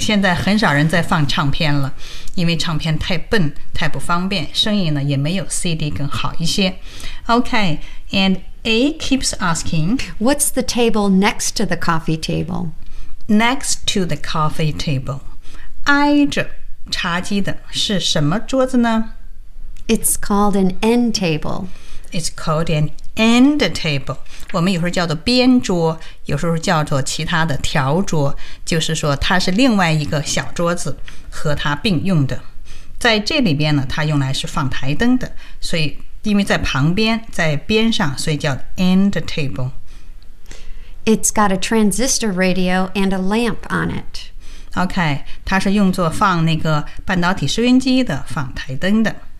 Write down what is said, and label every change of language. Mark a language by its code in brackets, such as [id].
[zh] 现在很少人在放唱片了，因为唱片太笨，太不方便，声音呢也没有 CD 更好一些。 [en] Okay, and A keeps asking, What's the table next to the coffee table? Next to the coffee table. [zh] 挨着茶几的是什么桌子呢？ [en] It's called an end table. It's called an end table. [zh] 我们有时候叫做边桌，有时候叫做其他的条桌，就是说它是另外一个小桌子和它并用的。在这里边呢，它用来是放台灯的，所以因为在旁边，在边上，所以叫 end table。 [en] It's got a transistor radio and a lamp on it. [zh] OK, 它是用作放那个半导体收音机的，放台灯的。